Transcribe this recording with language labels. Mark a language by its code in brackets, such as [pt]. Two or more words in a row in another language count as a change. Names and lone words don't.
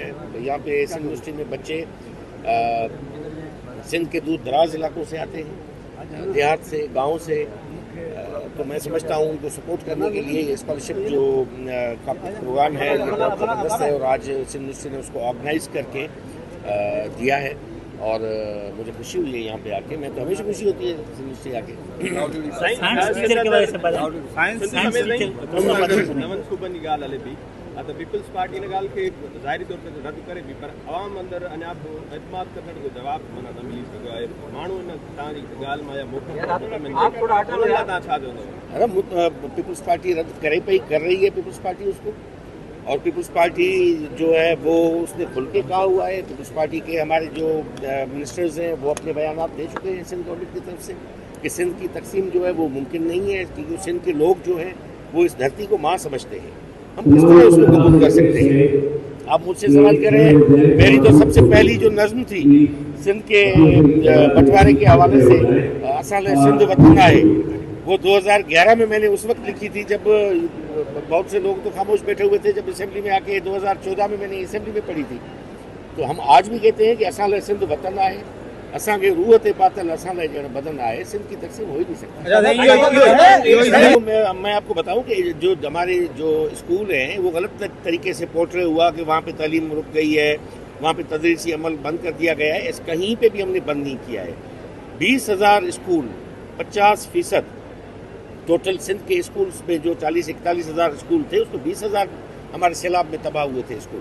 [ur] یہاں پہ سندھ یونیورسٹی میں بچے سندھ کے دور دراز علاقوں سے آتے ہیں، دیہات سے، گاؤں سے، تو میں سمجھتا ہوں ان کو سپورٹ کرنے کے لیے یہ اسکالرشپ جو کا پروگرام ہے یہ بہت زبردست ہے اور آج سندھ یونیورسٹی نے اس کو آرگنائز کر کے دیا ہے اور مجھے خوشی ہوئی ہے یہاں پہ آ کے. میں تو ہمیشہ خوشی ہوتی ہے یونیورسٹی آ کے. [sd] त पीपल्स पार्टी हिन ॻाल्हि खे ज़ाहिरी तौर ते रद्द करे बि पर आवाम अंदरि अञा बि एतमाद करण जो जवाबु माना न मिली सघियो आहे। माण्हू हिन तव्हांजी ॻाल्हि मां या तव्हां छा चवंदव? [ur] ارے پیپلز پارٹی رد کرے پئی کر رہی ہے پیپلز پارٹی اس کو اور پیپلز پارٹی جو ہے وہ اس نے کھل کے کہا ہوا ہے. پیپلز پارٹی کے ہمارے جو منسٹرز ہیں وہ اپنے بیان دے چکے ہیں سندھ گورنمنٹ کی طرف سے کہ سندھ کی تقسیم جو ہے وہ ممکن نہیں ہے کیونکہ سندھ کے لوگ جو ہیں وہ اس دھرتی کو ماں سمجھتے ہیں. ہم کس طرح اس کو قبول کر سکتے ہیں? آپ مجھ سے سوال کریں. میری تو سب سے پہلی جو نظم تھی سندھ کے بٹوارے کے حوالے سے اصل سندھ وطن ہے وہ 2011 میں میں نے اس وقت لکھی تھی جب بہت سے لوگ تو خاموش بیٹھے ہوئے تھے. جب اسمبلی میں آ کے 2014 میں میں نے اسمبلی میں پڑھی تھی. تو ہم آج بھی کہتے ہیں کہ [sd] असां लाइ सिंध वतन है, असांखे रूह ते पातल असां लाइ ॼण बदन आहे। [ur] سندھ کی تقسیم ہو ہی نہیں سکتی۔ میں آپ کو بتاؤں کہ جو ہمارے جو اسکول ہیں وہ غلط طریقے سے پورٹرے ہوا کہ وہاں پہ تعلیم رک گئی ہے، وہاں پہ تدریسی عمل بند کر دیا گیا ہے. اس کہیں پہ بھی ہم نے بند نہیں کیا ہے۔ 20,000 اسکول 50% ٹوٹل سندھ کے اسکولز میں جو 40-41 ہزار اسکول تھے اس میں 20,000 ہمارے سیلاب میں تباہ ہوئے تھے اسکول.